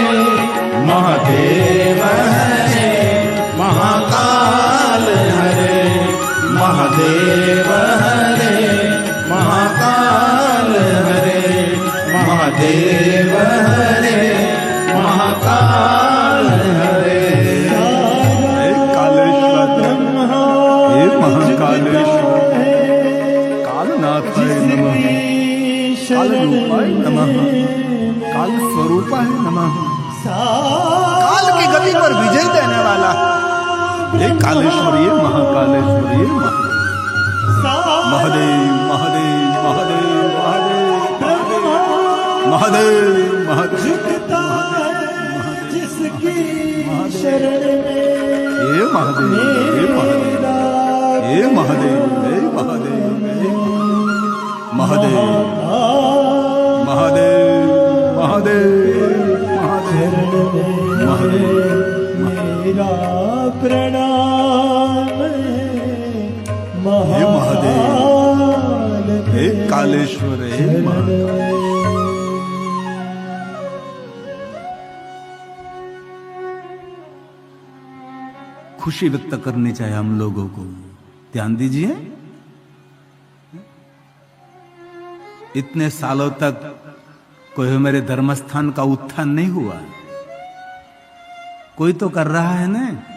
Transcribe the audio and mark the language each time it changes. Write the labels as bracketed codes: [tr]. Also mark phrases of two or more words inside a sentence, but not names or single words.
[hi] महादेव हरे महाकाल हरे, महादेव हरे महाकाल हरे, महादेव हरे महाकाल हरे। [sa] हे महाकालेश्वर, कालनाथाय नमः, कालरूपाय नमः, काल स्वरूपाय नमः। [hi] काल की गति पर विजय देने वाला हे कालेश्वर, ये महाकालेश्वर, ये महादेव महादेव महादेव महादेव महादेव महादेव जिसकी शरण में हे महादेव, हे महादेव, हे महादेव, हे महादेव, महादेव महादेव महादेव महादेव महादेव। मेरा प्रणाम हे महादेव, हे कालेश्वर, हे महाकाल। खुशी व्यक्त करनी चाहिए हम लोगों को। ध्यान दीजिए, इतने सालों तक कोई मेरे धर्मस्थान का उत्थान नहीं हुआ, कोई तो कर रहा है ना।